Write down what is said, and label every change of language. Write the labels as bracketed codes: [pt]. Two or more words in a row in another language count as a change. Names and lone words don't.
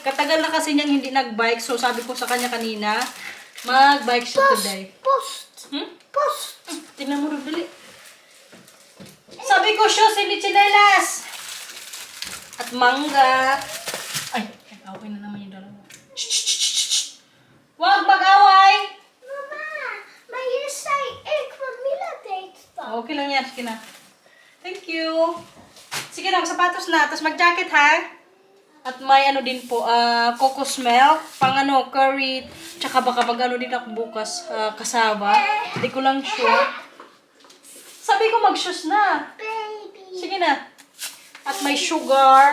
[tl] Katagal na kasi niyang hindi nag-bike. So sabi ko sa kanya kanina, mag-bike siya today. Post. Post. Tingnan mo rin, dali. Sabi ko, shoes, hindi tsinelas. At mangga. Ay, okay na naman yung dalawa. Huwag mag-away! Mama, [nl] maar je zei ik, want Mila deed dat. [tl] Okay lang yan, sige na. [en] Thank you. [tl] Sige na, sapatos na. Tapos mag-jacket ha. At may din po, [en] cocos milk, [tl] pang curry, tsaka baka din ako bukas, kasaba. Hindi ko lang sure. Sabi ko mag-shoes na. Baby. Sige na. At may sugar.